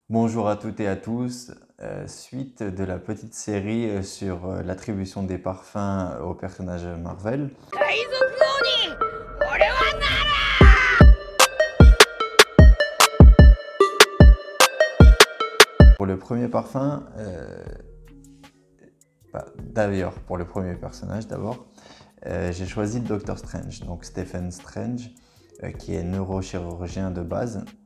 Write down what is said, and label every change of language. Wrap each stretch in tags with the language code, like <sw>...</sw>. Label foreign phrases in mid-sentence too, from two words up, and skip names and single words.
<fr>Bonjour à toutes et à tous. Suite de la petite série sur l'attribution des parfums aux personnages Marvel.</fr> <ja>海賊王に俺はなる</ja> <fr>Pour le premier parfum, d'ailleurs pour le premier personnage d'abord, j'ai choisi Doctor Strange, donc Stephen Strange, qui est neurochirurgien de base.</fr>